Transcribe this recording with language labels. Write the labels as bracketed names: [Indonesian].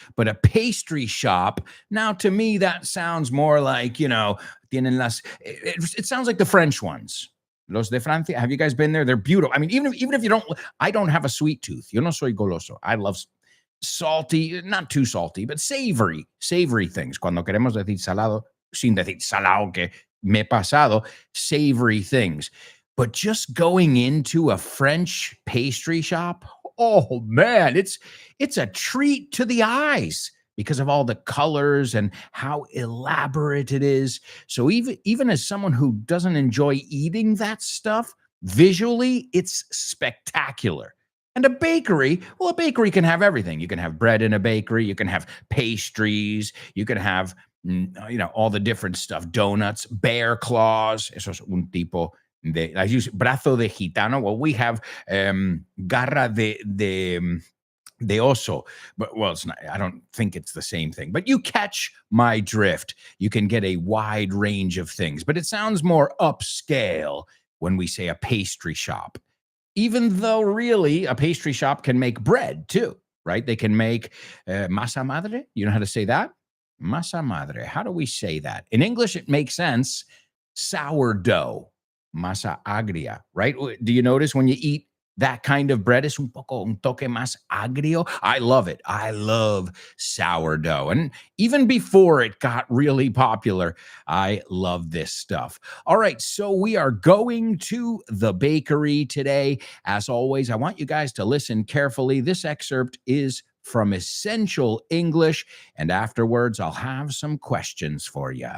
[English] But a pastry shop, now to me, that sounds more like, [Spanish] tienen las, [English] it sounds like the French ones. [Spanish] Los de Francia. [English] Have you guys been there? They're beautiful. I mean, even if you don't, I don't have a sweet tooth. [Spanish] Yo no soy goloso. [English] I love salty, not too salty, but savory things. [Spanish] Cuando queremos decir salado, sin decir salado que me he pasado, [English] savory things. But just going into a French pastry shop, oh man, it's a treat to the eyes because of all the colors and how elaborate it is. So even as someone who doesn't enjoy eating that stuff, visually, it's spectacular. And a bakery can have everything. You can have bread in a bakery. You can have pastries. You can have, all the different stuff, donuts, bear claws. [Spanish] Eso es un tipo de, [English] I use [Spanish] brazo de gitano. [English] Well, we have garra de oso, but it's not. I don't think it's the same thing. But you catch my drift. You can get a wide range of things, but it sounds more upscale when we say a pastry shop. Even though really a pastry shop can make bread too, right? They can make masa madre. You know how to say that? Masa madre. How do we say that? In English, it makes sense. Sourdough. [Spanish] Masa agria, [English] right? Do you notice when you eat that kind of bread [Spanish] es un toque más agrio. [English] I love it. I love sourdough. And even before it got really popular, I love this stuff. All right, so we are going to the bakery today. As always, I want you guys to listen carefully. This excerpt is from Essential English, and afterwards I'll have some questions for you.